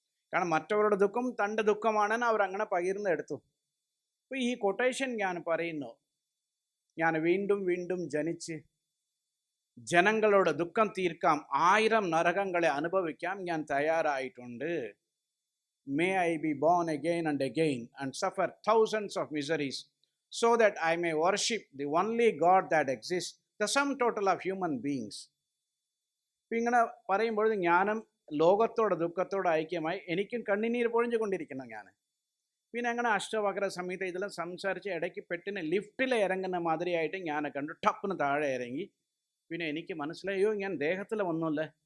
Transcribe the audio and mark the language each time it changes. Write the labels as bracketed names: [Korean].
[Malayalam] കാരണം മറ്റവരുടെ ദുഃഖം തൻ്റെ ദുഃഖമാണെന്ന് അവർ അങ്ങനെ പകിർന്നെടുത്തു. അപ്പോൾ ഈ കൊട്ടേഷൻ ഞാൻ പറയുന്നു, ഞാൻ വീണ്ടും വീണ്ടും ജനിച്ച് ജനങ്ങളുടെ ദുഃഖം തീർക്കാം, 1000 നരകങ്ങളെ അനുഭവിക്കാം ഞാൻ തയ്യാറായിട്ടുണ്ട്. [English] May I be born again and again and suffer thousands of miseries so that I may worship the only God that exists, the sum total of human beings. [Malayalam] ഇപ്പം ഇങ്ങനെ പറയുമ്പോൾ ഞാനും ലോകത്തോട് ദുഃഖത്തോട് ഐക്യമായി എനിക്കും കണ്ണുനീർ പൊഴിഞ്ഞു കൊണ്ടിരിക്കുന്നു. ഞാൻ പിന്നെ അങ്ങനെ അഷ്ടവക്ര സംഹിത ഇതെല്ലാം സംസാരിച്ച് ഇടയ്ക്ക് പെട്ടിന് ലിഫ്റ്റിൽ ഇറങ്ങുന്ന മാതിരിയായിട്ട് ഞാൻ കണ്ടു. ടപ്പിന് താഴെ ഇറങ്ങി. പിന്നെ എനിക്ക് മനസ്സിലായോ ഞാൻ ദേഹത്തിൽ വന്നില്ല.